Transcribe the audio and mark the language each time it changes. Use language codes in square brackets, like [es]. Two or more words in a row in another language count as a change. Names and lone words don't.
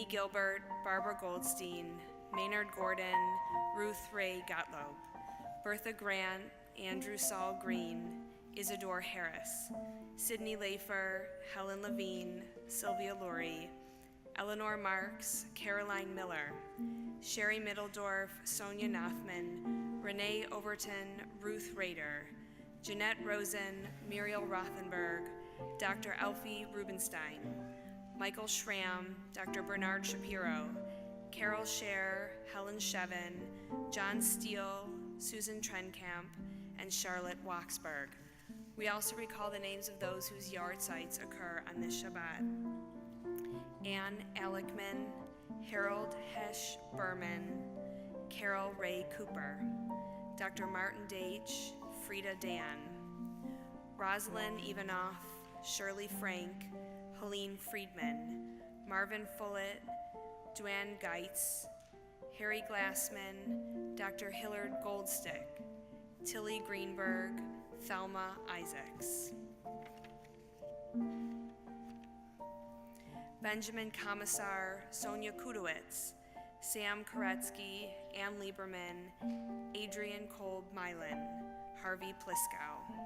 [en] Gilbert, Barbara Goldstein, Maynard Gordon, Ruth Ray Gottlob, Bertha Grant, Andrew Saul Green, Isadore Harris, Sydney Lafer, Helen Levine, Sylvia Lurie, Eleanor Marks, Caroline Miller, Sherry Middledorf, Sonia Knopfman, Renee Overton, Ruth Rader, Jeanette Rosen, Muriel Rothenberg, Dr. Alfie Rubenstein, Michael Schramm, Dr. Bernard Shapiro, Carol Scher, Helen Shevin, John Steele, Susan Trenkamp, and Charlotte Waxberg. We also recall the names of those whose yard sites occur on this Shabbat. Ann Alickman, Harold Hesh Berman, Carol Ray Cooper, Dr. Martin Deitch, Frida Dan, Rosalind Ivanoff, Shirley Frank, Helene Friedman, Marvin Fullett, Duane Geitz, Harry Glassman, Dr. Hillard Goldstick, Tilly Greenberg, Thelma Isaacs. Benjamin Commissar, Sonia Kudowitz, Sam Koretsky, Ann Lieberman, Adrian Kolb Mylan, Harvey Pliskow.